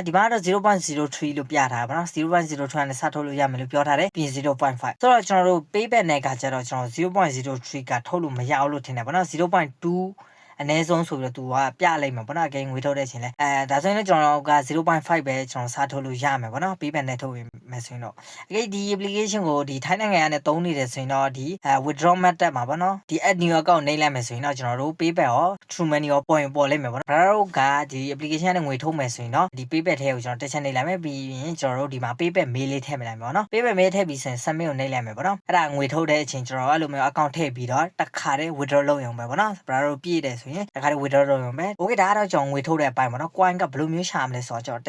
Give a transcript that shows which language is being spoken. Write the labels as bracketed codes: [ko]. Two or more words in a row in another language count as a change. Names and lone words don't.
[my] ဒီမှာကတော့ 0.03 လို့ပြထားပါဘောနော် 0.03 နဲ့စထုတ်လို့ရမယ်လို့ပြောထားတယ်ပြီး 0.5 ဆိုတော့ကျွန်တော်တို့ payback နဲ့ကကျတော့ကျွန်တော် 0.03 ကထုတ်လို့မရအောင်လို့ထင်တယ်ဘောနော် 0.2အနည်းဆုံးဆိုပြီးတော့သူကပြလိုက်မှာပေါ့နော်အကဲငွေထုတ်တဲ့ချင်းလဲဒါဆိုရင်လည်းကျွန်တော်က 0.5 ပဲကျွန်တော်စားထုတ်လို့ရမယ်ပေါ့နော်ပေးပန်နဲ့ထုတ်မယ်ဆိုရင်တော့အကဲဒီ application ကိုဒီထိုင်းနိုင်ငံကနေသုံးနေတယ်ဆိုရင်တော့ဒီ [en] withdraw method [my] မှာပေါ့နော်ဒီ [en] add new account [my] နှိပ်လိုက်မယ်ဆိုရင်တော့ကျွန်တော်တို့ payback ရော true money ရောပေါ်လိုက်မယ်ပေါ့နော်ဒါတော့ကဒီ application နဲ့ငွေထုတ်မယ်ဆိုရင်တော့ဒီ payback ထဲကိုကျွန်တော်တက်ချက်နှိပ်လိုက်မယ်ပြီးရင်ကျွန်တော်တို့ဒီမှာ [en] payback mail [my] လေးထည့်လိုက်မယ်ပေါ့နော် [en] payback mail [my] ထည့်ပြီးဆိုရင် submit ကိုနှိပ်လိုက်မယ်ပေါ့နော်အဲ့ဒါငွေထုတ်တဲ့အချိန်ကျွန်တော်အဲ့လိုမျိုး account ထည့် ပြီးတော့တစ်ခါတည်း withdraw လုပ်ရုံပဲပေါ့နော်ဒါတော့ပြည့်တယ်ဆိုရင်တစ်ခါတည်း withdraw လုပ်ရုံပဲ okay ဒါကတော့ကျွန်တော်ငွေထုတ်တဲ့အပိုင်းပေါ့နော် coin ကဘယ်လိုမျိုးရှာမလဲဆိုတော့ကျွန်တော်တစ်